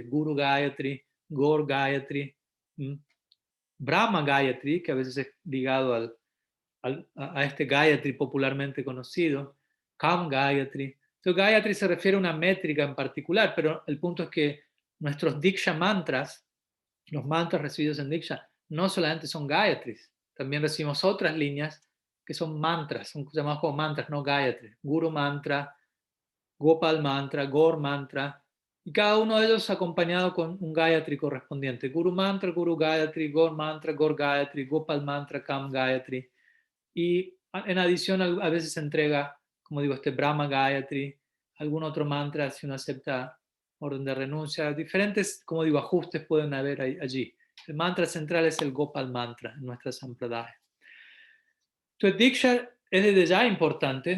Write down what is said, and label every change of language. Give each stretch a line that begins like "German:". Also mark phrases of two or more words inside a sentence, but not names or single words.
Spanish: Guru Gayatri, Gaur Gayatri, Brahma Gayatri, que a veces es ligado a este Gayatri popularmente conocido. Kam Gayatri. Entonces Gayatri se refiere a una métrica en particular, pero el punto es que nuestros Diksha mantras, los mantras recibidos en Diksha, no solamente son Gayatris, también recibimos otras líneas que son mantras, son llamados como mantras, no Gayatri. Guru mantra, Gopal mantra, Gaur mantra, y cada uno de ellos acompañado con un Gayatri correspondiente. Guru mantra, Guru Gayatri, Gaur mantra, Gaur Gayatri, Gopal mantra, Kam Gayatri. Y en adición a veces se entrega, como digo, este Brahma Gayatri, algún otro mantra si uno acepta orden de renuncia. Diferentes, como digo, ajustes pueden haber allí. El mantra central es el Gopal mantra en nuestra sampradaya. Entonces, Diksha es desde ya importante.